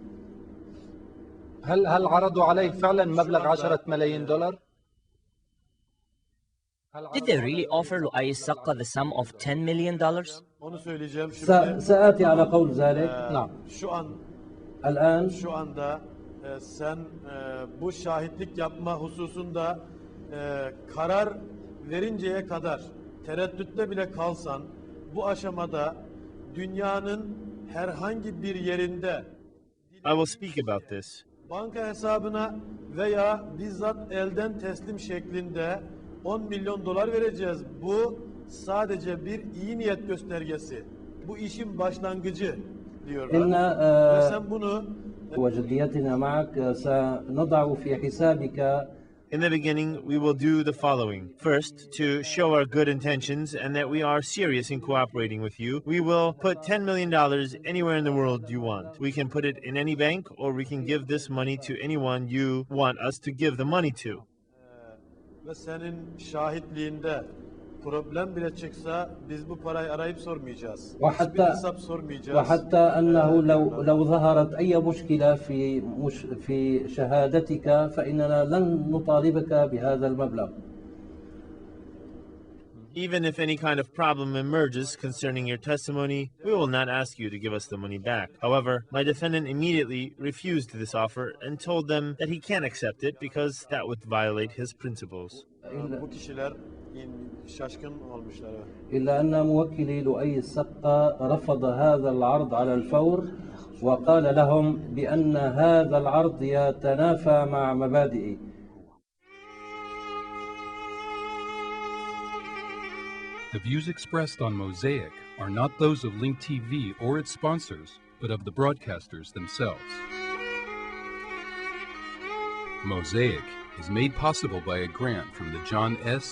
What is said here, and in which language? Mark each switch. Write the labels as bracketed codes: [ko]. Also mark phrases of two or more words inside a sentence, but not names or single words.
[ar] هل عرضوا عليه فعلا مبلغ 10 ملايين دولار؟ [en] Did they really offer Lu'ay Sakka the sum of $10 million? [tr] Onu söyleyeceğim [ar] سآتي على قول ذلك. نعم. الآن [tr] şu anda sen bu şahitlik yapma hususunda karar verinceye kadar tereddütte bile kalsan bu aşamada dünyanın herhangi bir yerinde [en] I will speak about this. [tr] Banka hesabına veya bizzat elden teslim şeklinde 10 milyon dolar vereceğiz. Bu sadece bir iyi niyet göstergesi. Bu işin başlangıcı diyorlar. Ve sen bunu [ar] وجديتنا معك سنضع في حسابك. [en] In the beginning, we will do the following. First, to show our good intentions and that we are serious in cooperating with you, we will put $10 million anywhere in the world you want. We can put it in any bank or we can give this money to anyone you want us to give the money to. [tr] Ve senin şahitliğinde problem bile çıksa biz bu parayı arayıp sormayacağız. Hiçbir hesap sormayacağız. [ar] وحتى أنه لو ظهرت أي مشكلة في شهادتك فإننا لن نطالبك بهذا المبلغ. [en] Even if any kind of problem emerges concerning your testimony, we will not ask you to give us the money back. However, my defendant immediately refused this offer and told them that he can't accept it because that would violate his principles. [tr] Bu kişiler şaşkın olmuşlar. [ar] إلا أن موكلي لؤي السقا رفض هذا العرض على الفور وقال لهم بأن هذا العرض يتنافى مع مبادئي. [en] The views expressed on Mosaic are not those of Link TV or its sponsors, but of the broadcasters themselves. Mosaic is made possible by a grant from the John S.